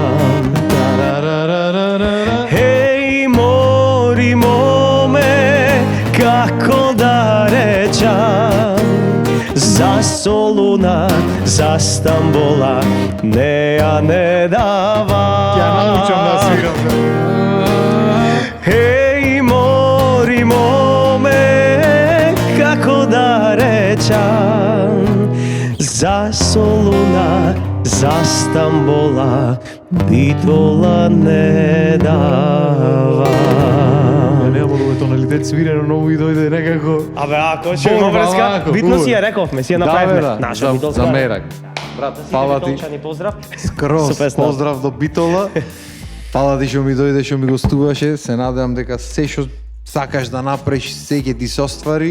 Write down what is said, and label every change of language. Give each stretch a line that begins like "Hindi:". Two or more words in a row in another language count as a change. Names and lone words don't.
Macedonian: Еј, мори моме, како да речам, за солу солуна за Стамбола не ја не дава. Ја научам да свирам. Еј, мори моме, како да речам, за Солуна, за Стамбола, Битола не дава. Нема да тоналитет свирено, но и дојде некако. Абе, ако ќе Бог, има врска, вако, битно си убаво. ја рековме, си ја Да, направивме. бе, да. Наша битолска. За мерак. Брат, Фала ти. битолчани поздрав. Скроз Со песна. поздрав до Битола. Фала ти што ми дојде, што ми гостуваше. Се надевам дека се што сакаш да направиш, се ќе ти се оствари.